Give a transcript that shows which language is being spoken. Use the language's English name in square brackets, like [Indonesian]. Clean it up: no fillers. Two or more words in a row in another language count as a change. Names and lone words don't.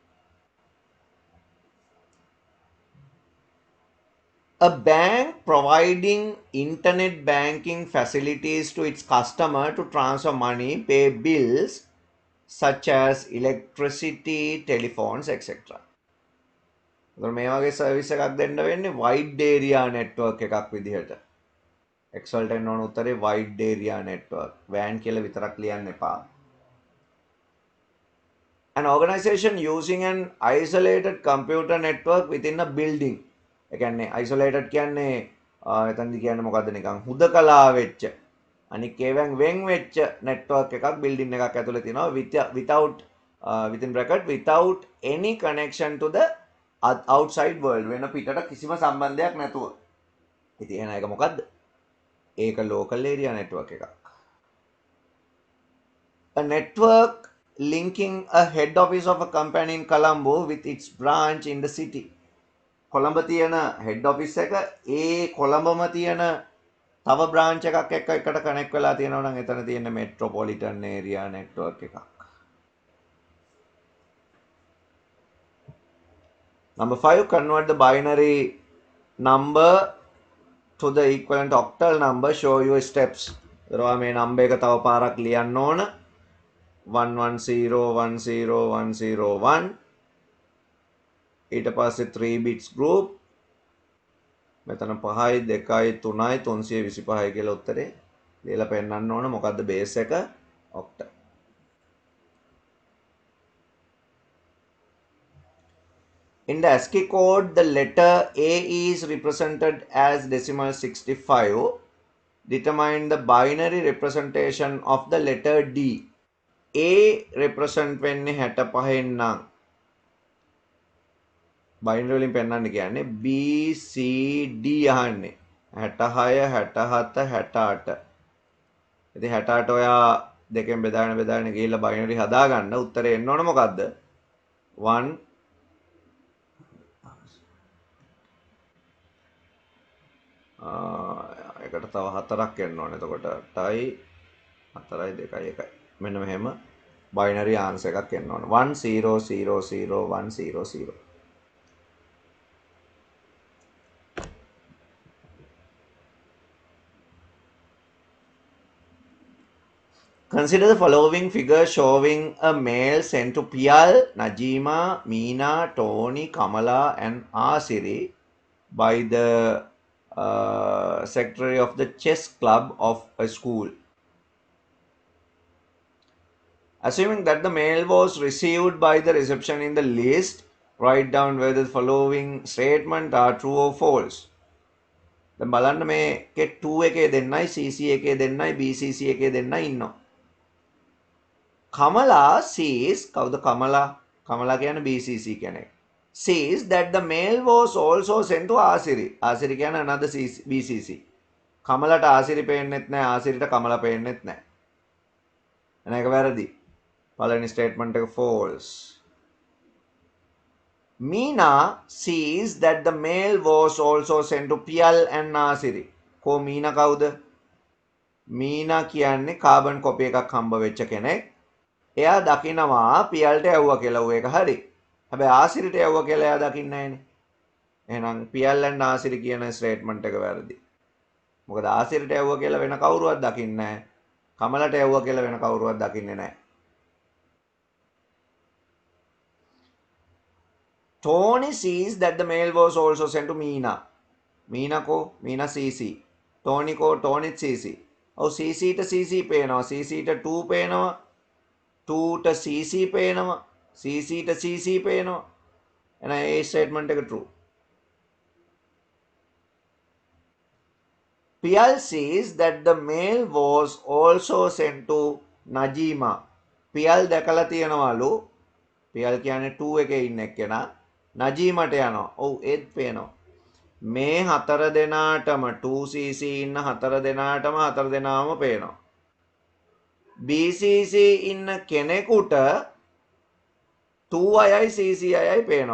[English] A bank providing internet banking facilities to its customer to transfer money, pay bills such as electricity, telephones, etc. [Sinhala] මේ වගේ සර්විස් එකක් දෙන්න වෙන්නේ [English] wide area network [Sinhala] එකක් විදිහට. X වලට එන්න ඕන උත්තරේ [English] wide area network. [Sinhala] WAN කියලා විතරක් ලියන්න එපා. [English] An organization using an isolated computer network within a building. [Sinhala] ඒ කියන්නේ isolated කියන්නේ එතනදි කියන්නේ මොකද්ද නිකන් හුදකලා වෙච්ච අනික ඒවෙන් වෙන් වෙච්ච network එකක් building එකක් ඇතුලේ තියෙනවා [English] without within bracket without any connection to the outside world [Sinhala] වෙන පිටට කිසිම සම්බන්ධයක් නැතුව. ඉතින් එහෙනම් ඒක මොකද්ද? ඒක [English] local area network [Sinhala] එකක්. [English] A network linking a head office of a company in Colombo with its branch in the city. [Sinhala] කොළඹ තියෙන [English] head office [Sinhala] එක ඒ කොළඹම තියෙන තව branch එකක් එක්ක එකට connect වෙලා තියෙනවා නම් එතන තියෙන [English] metropolitan area network [Sinhala] එකක්. [English] Number 5, convert the binary number to the equivalent octal number. Show your steps. [Sinhala] දරවා මේ number එක තව පාරක් ලියන්න ඕන. 11010101 ඊට පස්සේ 3 [English] bits group [Sinhala] මෙතන 5යි 2යි 3යි 325යි කියලා උත්තරේ ලියලා පෙන්නන්න ඕන මොකද්ද බේස් එක octal. [English] In the ASCII code the letter A is represented as decimal 65. Determine the binary representation of the letter D. [Sinhala] A represent වෙන්නේ 65 නම් binary වලින් පෙන්නන්න කියන්නේ B C D අහන්නේ 66 67 68. ඉතින් 68 ඔයා දෙකෙන් බෙදාගෙන ගිහිල්ලා binary හදාගන්න උත්තරේ එන්න ඕන මොකද්ද 1 එකට තව 4ක් එන්න ඕන. එතකොට 8යි 4යි 2යි 1යි. මෙන්න මෙහෙම [English] binary answer [Sinhala] එකක් එන්න ඕන. 1000100. [English] Consider the following figure showing a male sent to Piyal, Najima, Meena, Tony, Kamala and Asiri by the secretary of the chess club of a school. Assuming that the mail was received by the reception in the list, write down whether the following statement are true or false. [Sinhala] දැන් බලන්න මේකේ 2 එකේ දෙන්නයි CC එකේ දෙන්නයි BCC එකේ දෙන්නයි ඉන්නවා. Kamala sees කවුද Kamala? Kamala කියන්නේ BCC කෙනෙක්. [English] sees that the mail was also sent to ආසිරි. [Sinhala] ආසිරි කියන්නේ another BCC. කමලට ආසිරි පේන්නෙත් නැහැ, ආසිරිට කමල පේන්නෙත් නැහැ. එන එක වැරදි. පළවෙනි ස්ටේට්මන්ට් එක false. Meena sees that the mail was also sent to Piyal and Nasiri. කො මීනා කවුද? මීනා කියන්නේ කාබන් කොපි එකක් හම්බ වෙච්ච කෙනෙක්. එයා දකිනවා පියල්ට ඇව්වා කියලා. ඌ ඒක හරි. හැබැයි ආසිරිට ඇව්වා කියලා එයා දකින්නේ නැහනේ. එහෙනම් පියල් and ආසිරි කියන ස්ටේට්මන්ට් එක වැරදි. මොකද ආසිරිට ඇව්වා කියලා වෙන කවුරුවත් දකින්නේ නැහැ. කමලට ඇව්වා කියලා වෙන කවුරුවත් දකින්නේ නැහැ. [English] Tony sees that the mail was also sent to Meena. [Sinhala] Meena ko Meena CC. Tony ko Tony CC. ඔව් CC ට CC පේනවා. CC ට 2 පේනවා. 2 ට CC පේනවා. CC ට CC පේනවා. එහෙනම් ඒ ස්ටේට්මන්ට් එක true. [English] Piyal sees that the mail was also sent to Najima. [Sinhala] Piyal දැකලා තියනවලු. Piyal කියන්නේ 2 එකේ ඉන්න එක්කෙනා. නජීමට යනවා. ඔව් ඒත් පේනවා. මේ හතර දෙනාටම 2cc ඉන්න හතර දෙනාටම හතර දෙනාම පේනවා. BCC ඉන්න කෙනෙකුට 2 අයයි CC අයයි පේනවා.